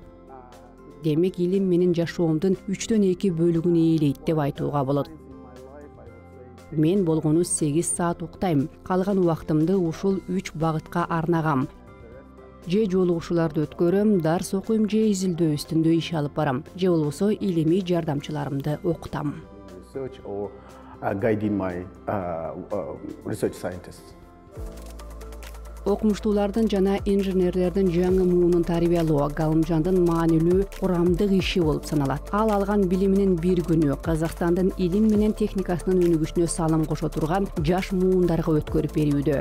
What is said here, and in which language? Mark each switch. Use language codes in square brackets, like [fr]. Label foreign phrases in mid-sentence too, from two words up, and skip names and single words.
[ky] Демек илим менин жашоомдун 3/2 бөлүгүн ээлейт деп айтууга болот. Мен болгону 8 саат уктайм. Калган убактымды ушул 3 багытка арнагам. Же жолугушууларды өткөрөм, дарс окуйм, же изилдөө үстүндө иш алып барам, же болбосо илимий жардамчыларымды окутам. [en] Research or guiding my research scientists. [ky] Окумуштуулардын жана инженерлердин жаңы муунун тарбиялоо Галымжандын маанилүү курамдык иши болуп саналат. Ал алган билиминин бир күнү Казакстандын илим менен техникасынын өнүгүшүнө салым кошо турган жаш муундарга өткөрүп берүүдө.